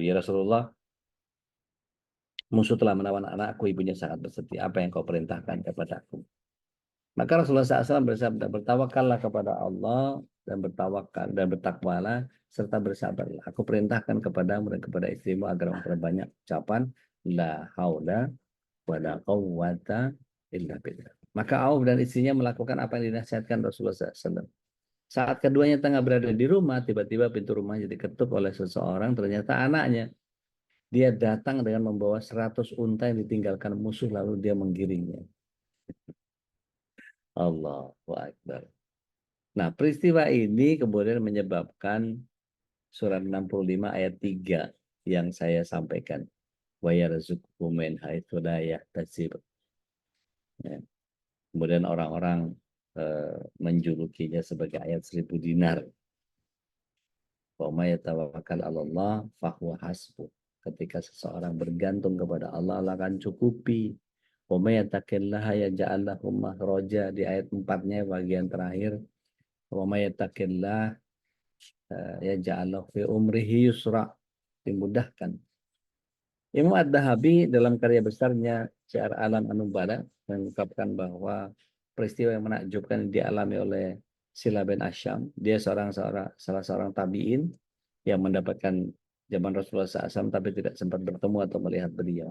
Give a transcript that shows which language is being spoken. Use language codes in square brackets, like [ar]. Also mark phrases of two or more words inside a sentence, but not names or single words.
[id] Ya Rasulullah, musuh telah menawan anakku, ibunya sangat bersedih. Apa yang kau perintahkan kepadaku? Maka Rasulullah SAW bersabda, bertawakallah kepada Allah dan bertawakal dan bertakwalah serta bersabarlah. Aku perintahkan kepadamu dan kepada istrimu agar memperbanyak ucapan [ar] لا حول ولا قوة إلا بالله. [id] Maka Auf dan istrinya melakukan apa yang dinasihatkan Rasulullah SAW. Saat keduanya tengah berada di rumah, tiba-tiba pintu rumahnya diketuk oleh seseorang, ternyata anaknya. Dia datang dengan membawa 100 unta yang ditinggalkan musuh, lalu dia menggiringnya. [ar] الله أكبر. [id] Nah, peristiwa ini kemudian menyebabkan surat 65 ayat 3 yang saya sampaikan. [ar] ويرزقه من حيث لا يحتسب. [id] Ya. Kemudian orang-orang menjulukinya sebagai ayat 1000 dinar. [ar] ومن يتوكل على الله فهو حسبه. [id] Ketika seseorang bergantung kepada Allah, Allah akan cukupi. [ar] ومن يتق الله يجعل له مخرجا, [id] di ayat 4-nya bagian terakhir. [ar] ومن يتق الله يجعل له في أمره يسرا, [id] dimudahkan. Imam Ad-Dahabi dalam karya besarnya Syiar Alam An-Nubala mengungkapkan bahwa peristiwa yang menakjubkan dialami oleh Sila bin Asyam. Dia salah seorang tabi'in yang mendapatkan zaman Rasulullah SAW tapi tidak sempat bertemu atau melihat beliau.